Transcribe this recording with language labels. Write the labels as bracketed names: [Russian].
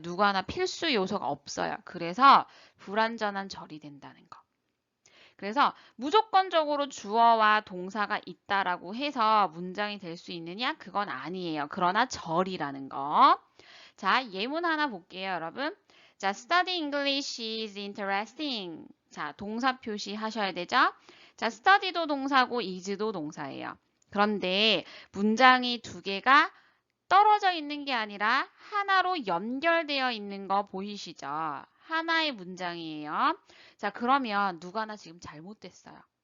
[Korean] 누구 하나 필수 요소가 없어요. 그래서 불완전한 절이 된다는 거. 그래서 무조건적으로 주어와 동사가 있다라고 해서 문장이 될 수 있느냐? 그건 아니에요. 그러나 절이라는 거. 자, 예문 하나 볼게요, 여러분. [English] 자, study English is interesting. [Korean] 자, 동사 표시 하셔야 되죠? 자, study도 동사고 is도 동사예요. 그런데 문장이 두 개가 떨어져 있는 게 아니라 하나로 연결되어 있는 거 보이시죠? 하나의 문장이에요. 자, 그러면 누가 하나 지금 잘못됐어요.